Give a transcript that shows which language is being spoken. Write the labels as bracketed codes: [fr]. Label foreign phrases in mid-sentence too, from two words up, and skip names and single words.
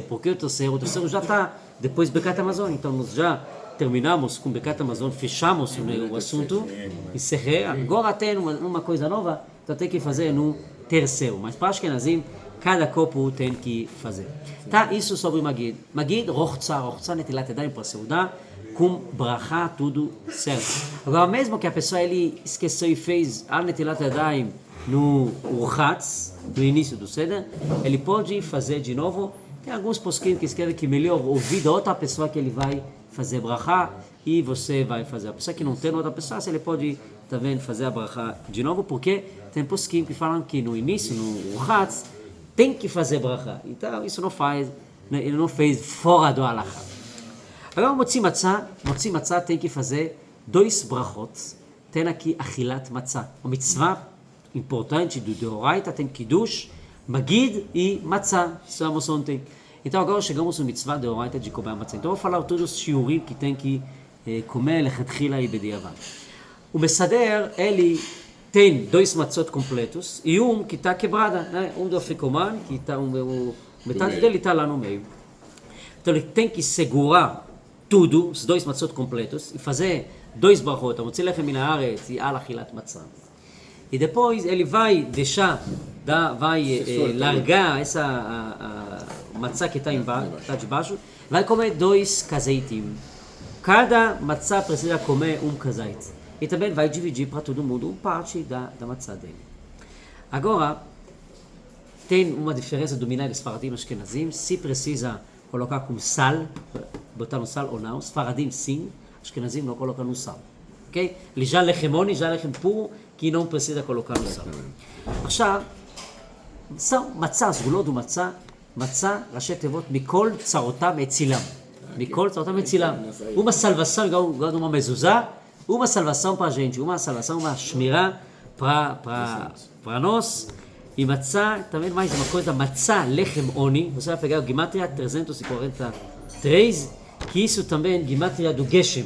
[pt] Por que o terceiro? O terceiro já está depois do [he] ברכת המזון. [pt] Então, nós já terminamos com o [he] ברכת המזון, [pt] fechamos o assunto, encerrei. Agora tem uma coisa nova, então tem que fazer no terceiro. Mas para Ashkenazim, cada copo tem que fazer. Tá, isso sobre o Magid. Magid, rochza, [he] נטילת ידיים [pt] para Seudá, com bracha, tudo certo. Agora, mesmo que a pessoa ele esqueceu e fez a [he] נטילת ידיים [pt] no urchatz, no início do Seder, ele pode fazer de novo. Tem alguns posquim que escrevem que melhor ouvir da outra pessoa que ele vai fazer bracha e você vai fazer. A pessoa que não tem outra pessoa, ele pode também fazer a bracha de novo, porque tem posquim que falam que no início, no urchatz, tem que fazer bracha. Então, isso não faz, ele não fez fora do halakha. Agora, [he] מוציא מצה [pt] tem que fazer 2 brachot. Tem aqui [he] אכילת מצה. [pt] A mitzvah importante do Deoraita tem kiddush, magid e matzah. Estamos ontem. Então, agora chegamos no [he] מצווה דאורייתא [pt] de comer matzah. Então, eu vou falar todos os shiurim que tem que comer lechatchila e bediavad. O Messader, ele tem 2 matzot completos e que está quebrada, né? Do africoman, que está metade dele está lá no meio. Então ele tem que segurar tudo, os 2 matzot completos, e fazer 2 brachot, [he] מוציא לחם מן הארץ [pt] e [he] על אכילת מצה. [pt] E depois ele vai deixar, vai largar essa matzah que está de baixo, vai comer 2 kazeitim. Cada matzah precisa comer um kazait. E também vai dividir para todo mundo parte da matzah dele. Agora, tem uma diferença do [he] מנהג ספרדים [pt] e Ashkenazim, se precisa colocar com sal, botar no sal ou não. Sfaradim sim, Ashkenazim não colocam no sal. Ok? Já lechem puro, que não precisa colocar no sal. [he] עכשיו, מצה, סגולות ומצה, ראשי תיבות, מכל צרותם הצילם. מכל צרותם הצילם. [pt] Uma salvação, igual uma mezuzá, uma salvação para a gente, uma salvação, uma shmirá para nós. E matzá, também mais uma coisa, [he] מצה לחם עוני, [pt] você vai pegar o Gematria 343, que isso também é Gematria do Geshem.